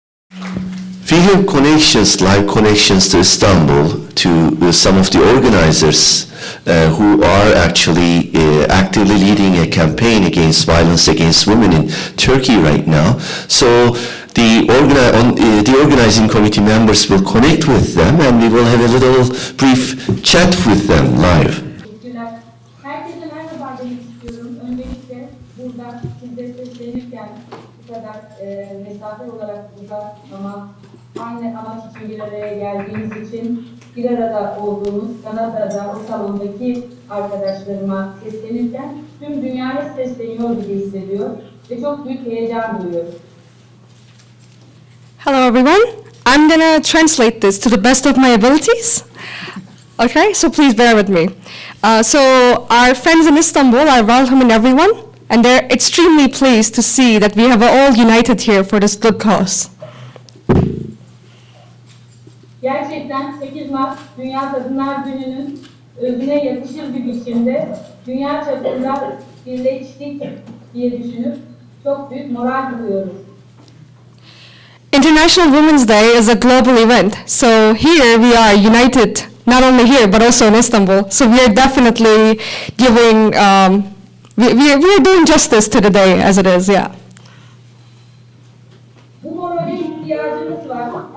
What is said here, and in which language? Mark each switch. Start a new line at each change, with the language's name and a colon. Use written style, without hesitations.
English: have connections, live connections to Istanbul, to some of the organizers who are actually actively leading a campaign against violence against women in Turkey right now. So the organizing committee members will connect with them, and we will have a little brief chat with them live.
Turkish: Herkese merhaba demek istiyorum. Öncelikle burada size seslenirken bu kadar mesafe olarak burada ama aynı amaç için bir araya geldiğimiz için bir arada olduğumuz Kanada'da o salondaki arkadaşlarıma seslenirken tüm dünyaya sesleniyor gibi hissediyor ve çok büyük heyecan duyuyorum.
English: Hello everyone, I'm gonna translate this to the best of my abilities. Okay, so please bear with me. So our friends in Istanbul are welcoming everyone, and they're extremely pleased to see that we have all united here for this good cause.
Turkish: Gerçekten 8 Mart Dünya Kadınlar Günü'nün özüne yakışır bir biçimde dünya çapında birleştik diye düşünüp çok büyük moral duyuyoruz.
English: International Women's Day is a global event, so here we are united, not only here but also in Istanbul. So we are definitely giving, we are doing justice to the day as it is, yeah.
Turkish: Bu morale ihtiyacımız var.